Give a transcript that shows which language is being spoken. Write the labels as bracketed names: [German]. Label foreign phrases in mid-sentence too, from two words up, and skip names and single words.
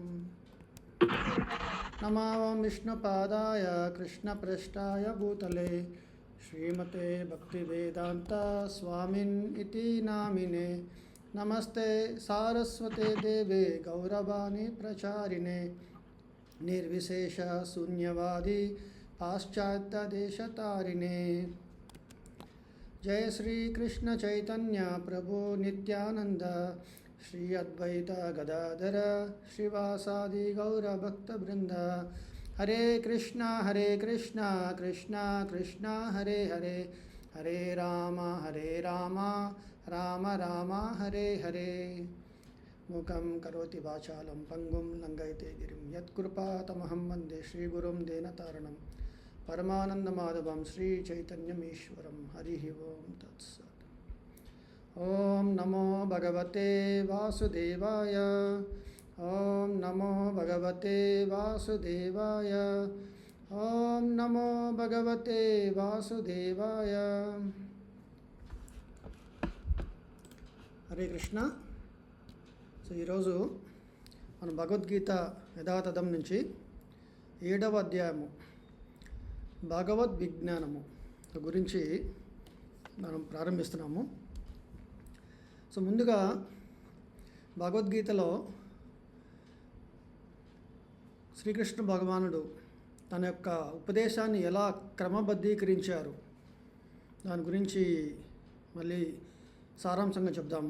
[Sanskrit] నమో విష్ణుపాదాయ కృష్ణప్రేష్ఠాయ భూతలే శ్రీమతే భక్తివేదాంత స్వామిన్ ఇతి నామినే. నమస్తే సారస్వతే దేవే గౌరవాణి ప్రచారిణే నిర్విశేష శూన్యవాది పాశ్చాత్యదేశతారిణే. जय श्री कृष्ण चैतन्य प्रभु नित्यानंद श्री अद्वैत गदाधर श्रीवासादि गौर भक्त वृंद. हरे कृष्णा कृष्णा कृष्णा हरे हरे, हरे राम राम राम हरे हरे. मूकं करोति वाचालं पंगुं लंघयते गिरिं यत्कृपातमहं वन्दे श्रीगुरुं दीनतारणं परमानंदमाधवं श्री चैतन्यमीश्वरं. हरि ओम तत्सत्. ओम नमो भगवते वासुदेवाय. ओम नमो भगवते वासुदेवाय. ओम नमो भगवते वासुदेवाय. हरे कृष्ण. [Telugu] ఈరోజు మనం భగవద్గీత యథాతథం నుంచి 7వ అధ్యాయము భగవద్ విజ్ఞానము గురించి మనం ప్రారంభిస్తున్నాము. ముందుగా భగవద్గీతలో శ్రీకృష్ణ భగవానుడు తన యొక్క ఉపదేశాన్ని ఎలా క్రమబద్ధీకరించారు దాని గురించి మళ్ళీ సారాంశంగా చెప్దాము.